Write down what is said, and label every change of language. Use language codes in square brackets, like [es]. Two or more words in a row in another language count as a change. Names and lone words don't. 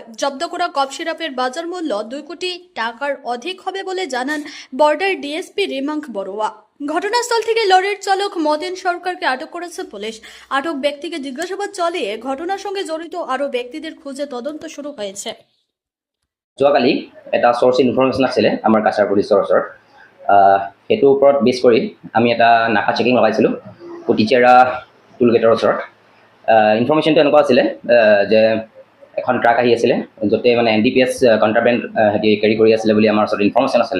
[bn] জব্দ করা কফ সিরাপের বাজার মূল্য 2 কোটি টাকার অধিক হবে বলে জানান বর্ডার ডিএসপি রেমাঙ্ক বড়ুয়া। ঘটনাস্থল থেকে লরির চালক মদেন সরকারকে আটক করেছে পুলিশ। আটক ব্যক্তিকে জিজ্ঞাসাবাদ চালিয়ে ঘটনার সঙ্গে জড়িত আরও ব্যক্তিদের খুঁজে তদন্ত শুরু হয়েছে। [as] যোৱাকালি এটা [en] source information [as] আছিলে আমাৰ কাছাৰ পুলিচৰ ওচৰত। সেইটোৰ ওপৰত বেছ কৰি আমি এটা নাকা চেকিং লগাইছিলোঁ কুটিচেৰা টোলগেটৰ ওচৰত। ইনফৰমেশ্যনটো এনেকুৱা আছিলে যে এখন ট্ৰাক আহি আছিলে, য'তে মানে [en] NDPS contraband [as] সিহঁতি কেৰি কৰি আছিলে বুলি আমাৰ ওচৰত ইনফৰমেশ্যন আছিলে।